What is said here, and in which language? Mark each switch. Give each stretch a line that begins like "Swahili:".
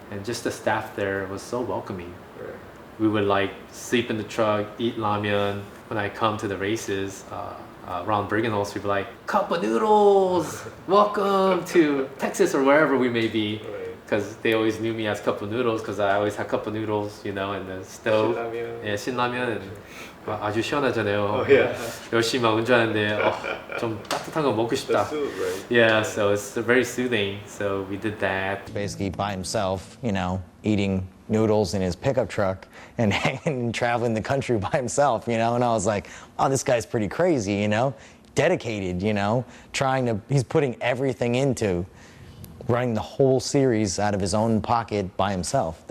English: And just the staff there was so welcoming. We would like sleep in the truck, eat ramyeon. When I come to the races around Bergenholz, people like, cup of noodles, welcome to Texas or wherever we may be. Because they always knew me as cup of noodles because I always had cup of noodles, you know, in the stove.
Korean: 예, 신라면. 아주 시원하잖아요. 열심히 막 운전하는데 좀 따뜻한 거 먹고 싶다.
English: Yeah, so it's very soothing. So we did that. Basically by himself, you know, eating noodles in his pickup truck and traveling the country by himself, you know, and I was like, oh, this guy's pretty crazy, you know, dedicated, you know, he's putting everything into running the whole series out of his own pocket by himself.